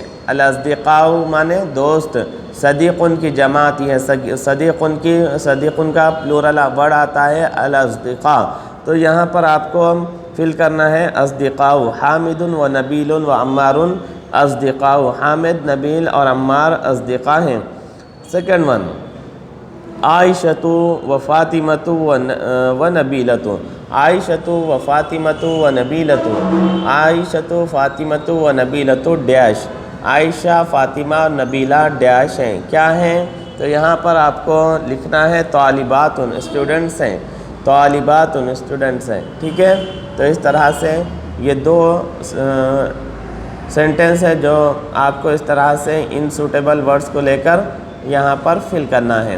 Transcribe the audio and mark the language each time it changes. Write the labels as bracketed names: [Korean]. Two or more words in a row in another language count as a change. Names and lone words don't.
[Urdu] الاصدقاء مانے دوست، صدیق ان کی جماعت ہے، صدیق ان کا [English] plural word [Urdu] آتا ہے الاصدقاء۔ تو یہاں پر آپ کو فل کرنا ہے اصدقاء، [Arabic] حامد و نبیل و عمار اصدقاء، [Urdu] حامد، نبیل اور عمار اصدقاء ہیں۔ [English] second one [Urdu] عائشۃ و فاطمۃ و نبیلۃ، عائشۃ و فاطمۃ و نبیلۃ، عائشۃ، فاطمۃ و نبیلۃ ڈیش، عائشہ، فاطمہ اور نبیلہ ڈیش ہیں، کیا ہیں؟ تو یہاں پر آپ کو لکھنا ہے طالبات اسٹوڈنٹس ہیں، طالبات اسٹوڈنٹس ہیں، ٹھیک ہے؟ تو اس طرح سے یہ دو سینٹنس ہے جو آپ کو اس طرح سے ان [English] suitable words [Urdu] کو لے کر یہاں پر فل کرنا ہے۔